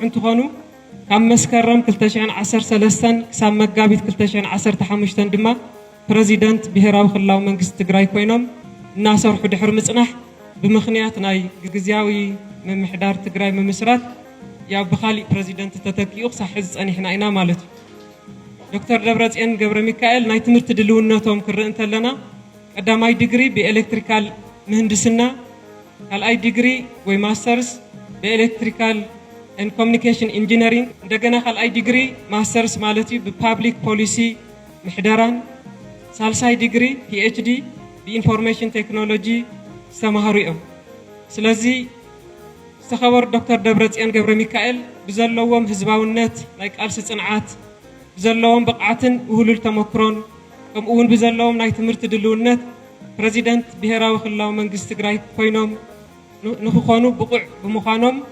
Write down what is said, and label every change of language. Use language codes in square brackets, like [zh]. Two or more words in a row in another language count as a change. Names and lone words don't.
[ti] እንትኾኑ ካብ መስከረም 2013 ክሳብ መጋቢት 2015 ድማ ፕሬዚደንት ብሄራዊ ክልላዊ መንግስቲ ትግራይ ኮይኖም እናሰርሑ ድሕሪ ምጽናሕ ብምኽንያት ናይ ግዝያዊ ምምሕዳር ትግራይ ምምስራት ያው ብኻሊእ ፕሬዚደንት ተተኪኡ ክሳብ ሕዚ ጸኒሕና ኢና ማለት እዩ ዶክተር ደብረጽዮን ገብረ ሚካኤል ናይ ትምህርቲ ድልውነቶም ክርኢ እንተለና ቀዳማይ ዲግሪ ብኤሌክትሪካል ምህንድስና ካልኣይ ዲግሪ ወይ ማስተርስ ብኤሌክትሪካል [en] and communication engineering [ti] እንደገና ካልኣይ ዲግሪ ማስተርስ ማለት እዩ በፐብሊክ ፖሊሲ ምሕደራን ሳልሳይ ዲግሪ PhD በኢንፎርሜሽን ቴክኖሎጂ ዝተማሃሩ እዮም ስለዚ ዝተኸበሩ ዶክተር ደብረጽዮን ገብረ ሚካኤል ብዘለዎም ህዝባውነት ናይ ቃልሲ ጽንዓት ብዘለዎም ብቕዓትን ውህሉል ተመክሮን ከምኡ እውን ብዘለዎም ናይ ትምህርቲ ድልውነት ፕሬዚደንት ብሄራዊ ክልላዊ መንግስቲ ትግራይ ኮይኖም ንኽኾኑ ብቑዕ ብምዃኖም